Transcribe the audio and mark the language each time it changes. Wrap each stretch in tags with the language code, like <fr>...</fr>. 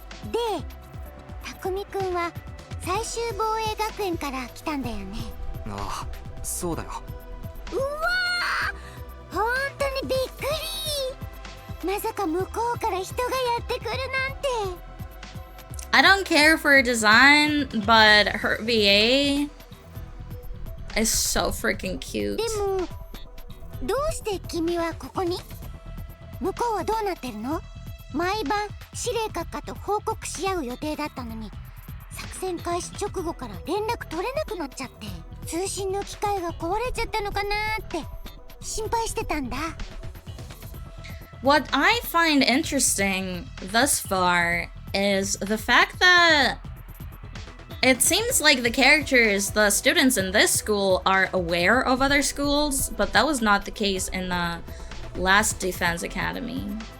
<ja>で、匠くんは最終防衛学園から来たんだよね。ああ、そうだよ。うわー、本当にびっくり。まさか向こうから人がやってくるなんて。</ja> <en>I don't care for her design, but her VA is so freaking cute.</en> <ja>でもどうして君はここに？向こうはどうなってるの？毎晩司令閣下と報告し合う予定だったのに、作戦開始直後から連絡取れなくなっちゃって、通信の機械が壊れちゃったのかなって心配してたんだ。</ja> <en>What I find interesting thus far is the fact that it seems like the characters, the students in this school, are aware of other schools, but that was not the case in the last Defense Academy.</en>